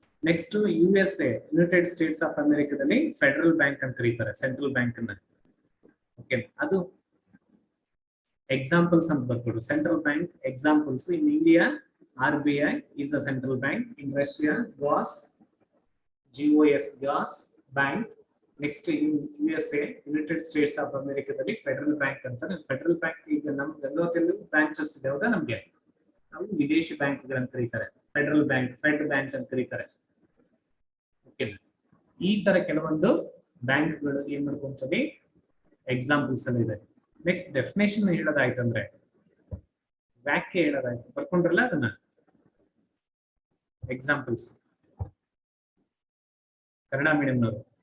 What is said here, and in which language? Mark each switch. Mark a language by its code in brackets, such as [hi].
[kn] Next USA United States of ಅಮೆರಿಕಾದಲ್ಲಿ federal bank ಅಂತ ಕರೀತಾರೆ, ಸೆಂಟ್ರಲ್ ಬ್ಯಾಂಕ್ ಅನ್ನ. ಓಕೆ, ಅದು ಎಕ್ಸಾಂಪಲ್ಸ್ ಅಂತ ಬರ್ಕೊಡು. Central bank examples: [en] In India RBI is a central bank. In Russia, GOS gas bank. Next in USA United States of America [kn] ದಲ್ಲಿ federal bank ಅಂತ. Federal bank ಈಗ ನಮ್ಮ ಗಂಗಾವತಿಯಲ್ಲಿ branches ಇದಾವೆ, ನಮಗೆ ನಾವು ವಿದೇಶಿ ಬ್ಯಾಂಕ್ಗಳಂತ ಕರೀತಾರೆ. ಫೆಡರಲ್ ಬ್ಯಾಂಕ್, ಫೆಡ್ ಬ್ಯಾಂಕ್ ಅಂತ ಕರೀತಾರೆ. ಓಕೆ, ಈ ತರ ಕೆಲವೊಂದು ಬ್ಯಾಂಕ್ಗಳು ಏನ್ ಮಾಡ್ಕೊಂತೀವಿ ಎಕ್ಸಾಂಪಲ್ಸ್ ಅಲ್ಲಿ ಇದೆ. ನೆಕ್ಸ್ಟ್ ಡೆಫಿನೇಷನ್ ಹೇಳೋದಾಯ್ತಂದ್ರೆ, ವ್ಯಾಖ್ಯೆ ಹೇಳೋದಾಯ್ತು, ಬರ್ಕೊಂಡ್ರಲ್ಲ ಅದನ್ನ ಎಕ್ಸಾಂಪಲ್ಸ್ ಕನ್ನಡ ಮೀಡಿಯಂನವರು.